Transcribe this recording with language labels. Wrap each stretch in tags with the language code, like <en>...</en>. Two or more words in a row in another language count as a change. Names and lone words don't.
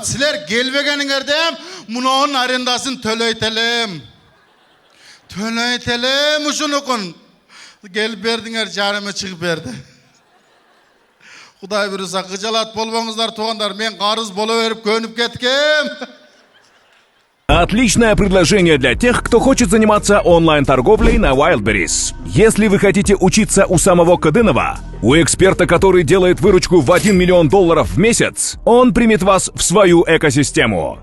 <ky>Силер келбегениңерде мунун арендасын төлөйтелем. Ушунукун. Келип бердиңер, жарымы чыгып берди. Кудай буюрса кыжалат болбоңуздар туугандар. Мен карыз боло берип көнүп кеткем.</ky> <ru>Отличное предложение для тех, кто хочет заниматься онлайн-торговлей на Wildberries. Если вы хотите учиться у самого Кадынова, у эксперта, который делает выручку в $1 миллион в месяц, он примет вас в свою экосистему.</ru>